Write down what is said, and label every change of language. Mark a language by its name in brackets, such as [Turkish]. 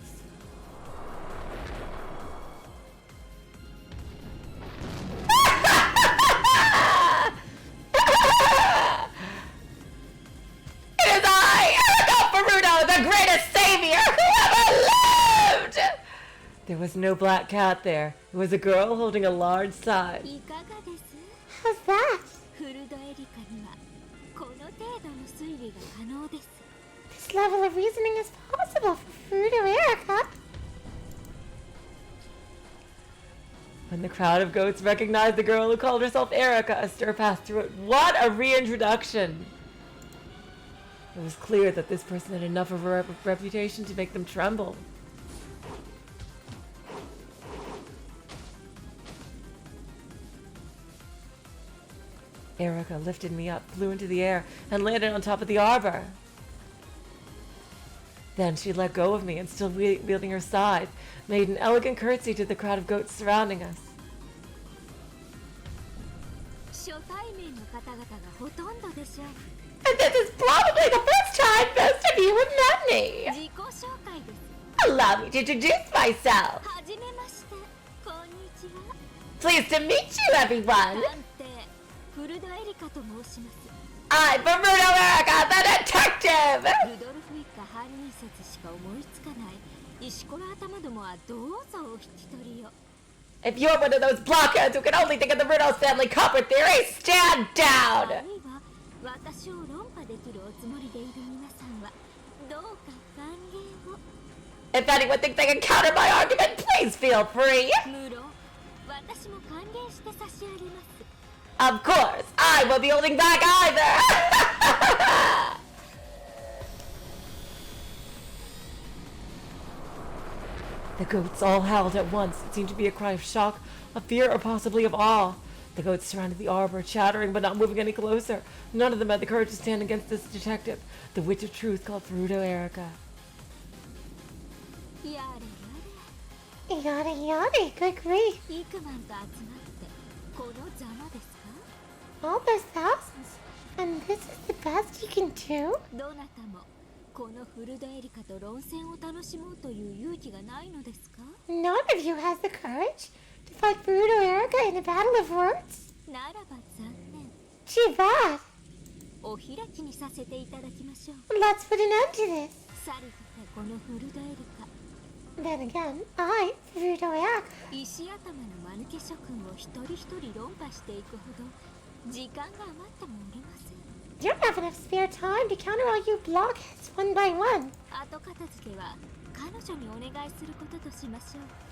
[English] It is I, Erika Furuto, the greatest savior who ever lived! There was no black cat there. It was a girl holding a large size. [Japanese] いかがです？ [English] How's that? [Japanese] フルドエリカにはこの程度の推理が可能です。 [English] This level of reasoning is possible for Furuto Erika. When the crowd of goats recognized the girl who called herself Erika, a stir passed through it. What a reintroduction! It was clear that this person had enough of a reputation to make them tremble. Erika lifted me up, flew into the air, and landed on top of the arbor. Then she let go of me and, still wielding her scythe, made an elegant curtsy to the crowd of goats surrounding us. [Japanese] 初対面の方々がほとんどでしょう。 [English] And this is probably the first time most of you have met me. [Japanese] 自己紹介です。 [English] Allow me to introduce myself. [Japanese] はじめまして。こんにちは。 [English] Pleased to meet you, everyone. [Japanese] 探偵フルドエリカと申します。 [English] I'm Furuto Erika, the detective. [Japanese] ルドルフ一家犯人説しか思いつかない石ころ頭どもはどうぞお引き取りを。 [English] If you're one of those blockheads who can only think of the Rudos family culprit theory, stand あ down. [Japanese] るいは私を論破できるおつもりでいる皆さんはどうか歓迎を。 [English] If anyone thinks they can counter my argument, please feel free. [Japanese] 無論私も歓迎して差し上げます。 [English] Of course, I won't be holding back either. The goats all howled at once. It seemed to be a cry of shock, of fear, or possibly of awe. The goats surrounded the arbor, chattering but not moving any closer. None of them had the courage to stand against this detective, the witch of truth called Furuto Erika. [Japanese] やれや [English] Yada yada, good grief. [Japanese] れイクマンと集まってこのざまですか？ [English] All those thousands. And this is the best you can do? [Japanese] どなたもこのフルドエリカと論戦を楽しもうという勇気がないのですか？ [English] None of you has the courage to fight Furuto Erika in a battle of words? [Japanese] ならば残念。 [English] Too bad. [Japanese] お開きにさせていただきましょう。 [English] Let's put an end to this. [Japanese] さりとてこのフルドエリカ [English] Then again, I, Furuto Erika, [Japanese] 石頭の間抜け諸君を一人一人論破していくほど時間が余ってもおりません。 [English] don't have enough spare time to counter all you blockheads one by one. [Japanese] 後片付けは彼女にお願いすることとしましょう。